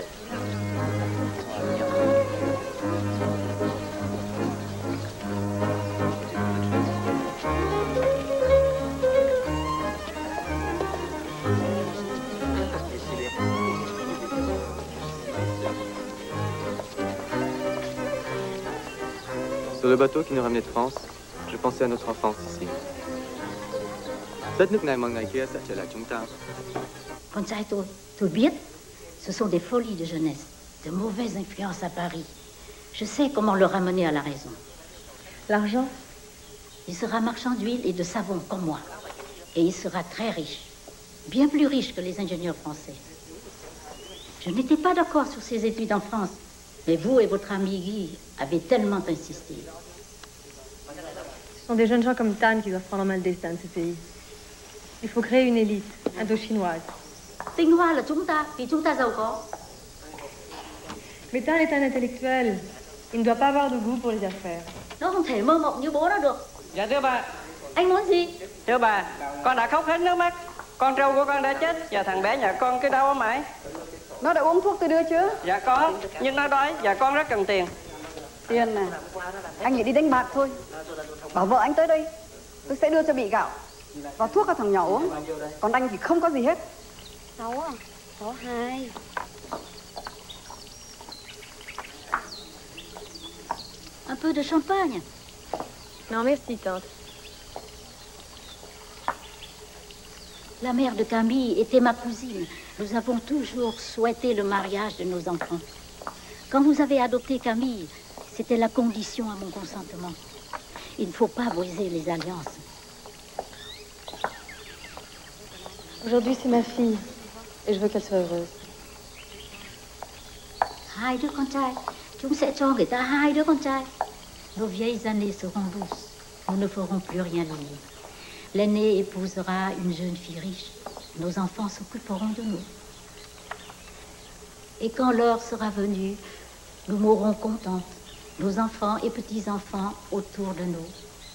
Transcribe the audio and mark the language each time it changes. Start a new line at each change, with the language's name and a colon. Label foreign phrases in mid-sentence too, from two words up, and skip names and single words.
French: Sur le bateau qui nous ramenait de France, je pensais à notre enfance ici.
Vietnamese: Đất nước này một ngày kia sẽ trở lại chúng ta. Con trai tôi biết,
French: ce sont des folies de jeunesse, de mauvaises influences à Paris. Je sais comment le ramener à la raison. L'argent? Il sera marchand d'huile et de savon comme moi. Et il sera très riche, bien plus riche que les ingénieurs français. Je n'étais pas d'accord sur ses études en France, mais vous et votre ami Guy avez tellement insisté. Ce sont des jeunes gens comme Tan qui doivent prendre en main le destin de ce pays. Il faut créer une élite indo-chinoise. Tinh Hoa là chúng ta, vì chúng ta giàu có. Mais Tan est un intellectuel. Il ne doit pas avoir de goût pour les affaires.
Vietnamese: Nó không thể mơ mộng như bố nó được. Dạ thưa bà. Anh muốn gì? Thưa bà, con đã khóc hết nước mắt. Con trâu của con đã chết và thằng bé nhà con cứ đau ốm mãi. Nó đã uống thuốc tôi đưa chưa? Dạ có, nhưng nó đói và con rất cần tiền. Tiền à? Anh nghĩ đi đánh bạc thôi. Bảo vợ anh tới đây, tôi sẽ đưa cho bị gạo và thuốc cho thằng nhỏ uống. Còn anh thì không có gì hết. 6 à? 6-2.
French: Un peu de champagne. Non, merci, tante. La mère de Camille était ma cousine. Nous avons toujours souhaité le mariage de nos enfants. Quand vous avez adopté Camille, c'était la condition à mon consentement. Il ne faut pas briser les alliances. Aujourd'hui, c'est ma fille. Et je veux qu'elle soit heureuse.
Vietnamese: Hai đứa con trai. Chúng sẽ cho người ta 2 đứa con trai.
French: Nos vieilles années seront douces. Nous ne ferons plus rien vivre. L'aîné épousera une jeune fille riche. Nos enfants s'occuperont de nous. Et quand l'heure sera venue, nous mourrons contentes. Nos enfants et petits-enfants autour de nous.